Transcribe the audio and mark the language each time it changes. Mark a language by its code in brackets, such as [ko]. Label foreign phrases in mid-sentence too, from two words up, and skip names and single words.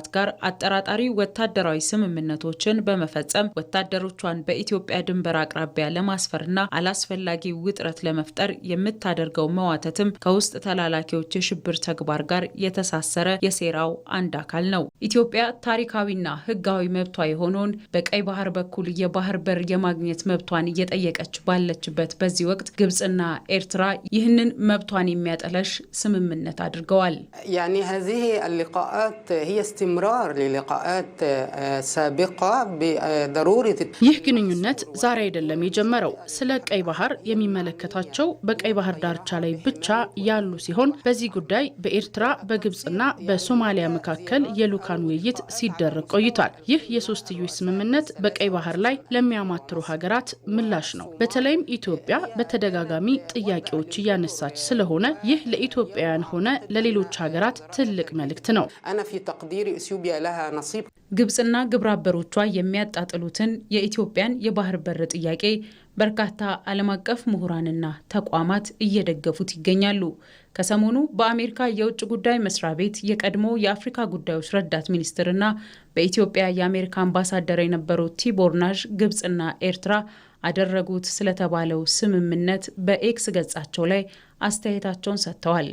[am] ጋር አጠራጣሪ ወታደራዊ ስምምነቶችን በመፈጸም ወታደሮቿን በኢትዮጵያ ድንበር አቅራቢያ ለማስፈርና አላስፈላጊ ውጥረት ለመፍጠር የምታደርገው መዋተትም ከውስጥ ተላላኪዎች የሽብር ተግባር ጋር የተሳሰረ የሴራው አንድ አካል ነው። ኢትዮጵያ ታሪካዊና ህጋዊ መብቷ የሆነውን በቀይ ባህር በኩል የባህር በር የማግኘት መብቷን እየጠየቀች ባለችበት በዚህ ወቅት ግብጽና ኤርትራ ይህንን መብቷን የሚያጠለሽ ስምምነት አድርገዋል። [ar] يعني هذه اللقاءات هي استمرار للقاءات سابقة بضرورة [am] ይህ ግንኙነት ዛሬ አይደለም የጀመረው። ስለ ቀይ ባህር የሚመለከታቸው በቀይ ባህር ዳርቻ ላይ ብቻ ያሉ ሲሆን በዚህ ጉዳይ በኤርትራ በግብጽና በሶማሊያ መካከል የልኡካን ውይይት ሲደረግ ቆይቷል። ይህ የሶስትዮሽ ስምምነት በቀይ ባህር ላይ ለሚያማትሩ ሀገራት ምላሽ ነው። በተለይም ኢትዮጵያ በተደጋጋሚ ጥያቄዎች እያነሳች ስለሆነ ይህ ለኢትዮጵያውያን ሆነ ለሌሎች ሀገራት ትልቅ መልእክት ነው። [ar] أنا في تقديري إثيوبيا لها نصيب [am] ግብጽና ግብረ አበሮቿ የሚያጣጥሉትን የኢትዮጵያን የባህር በር ጥያቄ በርካታ ዓለም አቀፍ ምሁራንና ተቋማት እየደገፉት ይገኛሉ። ከሰሞኑ በአሜሪካ የውጭ ጉዳይ መስሪያ ቤት የቀድሞ የአፍሪካ ጉዳዮች ረዳት ሚኒስትርና በኢትዮጵያ የአሜሪካ አምባሳደር የነበሩት ቲቦር ናዥ ግብጽና ኤርትራ አደረጉት ስለተባለው ስምምነት በኤክስ ገጻቸው ላይ አስተያየታቸውን ሰጥተዋል።